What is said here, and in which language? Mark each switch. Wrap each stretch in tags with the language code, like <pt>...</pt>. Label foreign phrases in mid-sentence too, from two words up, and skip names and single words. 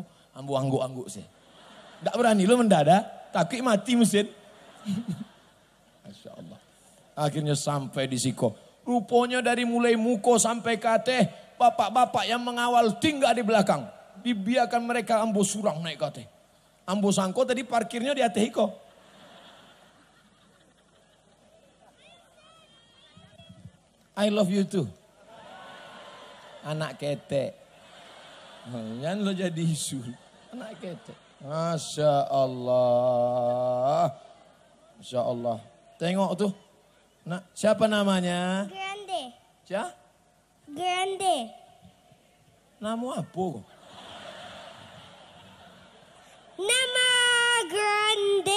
<min>Ambo angguk-angguk sih.</min> <id>Enggak berani lo mendadak, takut mati mesin.</id> <ar>Masya Allah.</ar> <id>Akhirnya sampai di Siko. Rupanya dari mulai</id> <min>muko sampai kateh,</min> <id>bapak-bapak yang mengawal tinggal di belakang. Dibiarkan mereka ambo surang naik kateh.</id> <min>Ambo sangko tadi parkirnya di ateh iko.</min> <en>I love you too.</en> <min>Anak ketek. Jangan lo jadi isu. Anak ketek.</min> <ar>Masya Allah. Masya Allah.</ar> <id>Tengok tuh. Nah, siapa namanya? Grande. Siapa? Grande. Nama apa? Nama Grande.</id>